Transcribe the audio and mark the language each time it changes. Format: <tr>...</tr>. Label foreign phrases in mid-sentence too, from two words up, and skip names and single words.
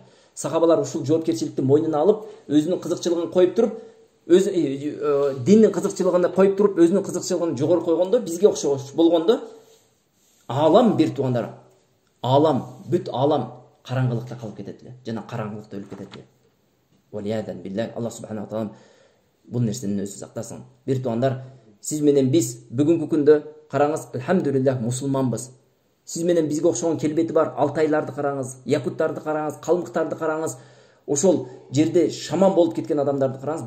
<ky>Сахабалар ушул жоопкерчиликти мойнуна алып, өзүнүн кызыкчылыгын коюп туруп, диндин кызыкчылыгын коюп туруп, өзүнүн кызыкчылыгын жогору койгондо, бизге окшош болгондо, аалам бир туугандар, аалам, бүт аалам караңгылыкта калып кетет эле, жана караңгылыкта өлүп кетет эле.</ky> <ar>والعياذ بالله، الله سبحانه وتعالى</ar> <ky>бул нерсени өзү сактасын. Бир туугандар, сиз менен биз бүгүнкү күндө караңыз, алхамдулиллах, мусулманбыз. Сиз менен бизге окшогон келбети бар алтайларды караңыз, якуттарды караңыз, калмыктарды караңыз, ошол жерде шаман болуп кеткен адамдарды караңыз.</ky>